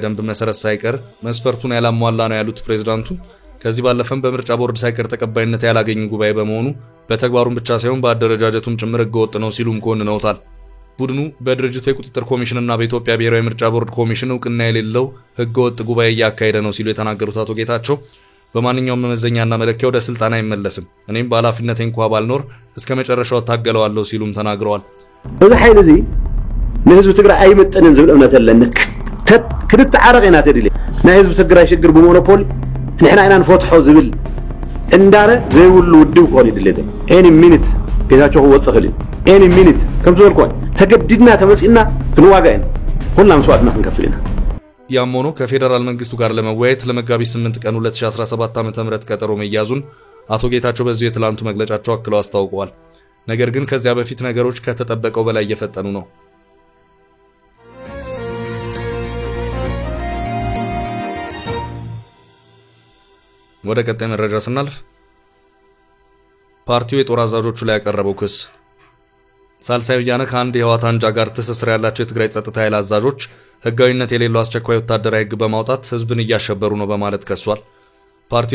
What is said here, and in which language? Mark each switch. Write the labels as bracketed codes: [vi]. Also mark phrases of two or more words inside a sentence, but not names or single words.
[am] ደንብ መሰረት ሳይቀር መስፈርቱን ያላሟላ ነው ያሉት ፕሬዝዳንቱ ከዚህ ባለፈም በምርጫ ቦርድ ሳይቀር ተቀባይነት ያላገኙ ጉባኤ በመሆኑ በተግባሩም ብቻ ሳይሆን በአደረጃጀቱም ጭምር ህገወጥ ነው ሲሉም ኮንነውታል። ቡድኑ በድርጅቱ የቁጥጥር ኮሚሽንና በኢትዮጵያ ብሔራዊ ምርጫ ቦርድ ኮሚሽን እውቅና የሌለው ህገወጥ ጉባኤ እያካሄደ ነው ሲሉ የተናገሩት አቶ ጌታቸው በማንኛውም መመዘኛና መለኪያ ወደ ስልጣን አይመለስም፣ እኔም በኃላፊነቴ እንኳ ባልኖር እስከ መጨረሻው ታገለዋለሁ ሲሉም ተናግረዋል። [ti] እዚ ኃይል እዚ ለህዝብ ትግራይ አይመጥንን ዝብል እምነት አለን ክንተዓረቕ ኢና ተድሊ ናይ ህዝብ ትግራይ ሽግር ብሞኖፖል ንሕና ኢና ንፈትሖ ዝብል እንዳረ ዘይውሉ ውድብ ኮን ይድልት [en] any minute [ti] ጌታቸው ወጽእ ኽእል [en] any minute [ti] ከም ዝበልኩ ተገድድና ተመጽኢና ክንዋጋን ሁላም መስዋዕትና ክንከፍልና [am] ያም ሆኖ ከፌደራል መንግስቱ ጋር ለመወያየት ለመጋቢት 8 ቀን 2017 ዓ.ም ቀጠሮ መያዙን አቶ ጌታቸው በዚሁ የትላንቱ መግለጫቸው አክለው አስታውቀዋል። ነገር ግን ከዚያ በፊት ነገሮች ከተጠበቀው በላይ እየፈጠኑ ነው። ወደ ቀጣይ መረጃ ስናልፍ ፓርቲው የጦር አዛዦቹ ላይ ያቀረበው ክስ ሳልሳይ ወያነ ከአንድ የህወሓት አንጃ ጋር ትስስር ያላቸው የትግራይ ጸጥታ ኃይል አዛዦች ህጋዊነት የሌለው አስቸኳይ ወታደራዊ ህግ በማውጣት ህዝብን እያሸበሩ ነው በማለት ከሷል። ፓርቲው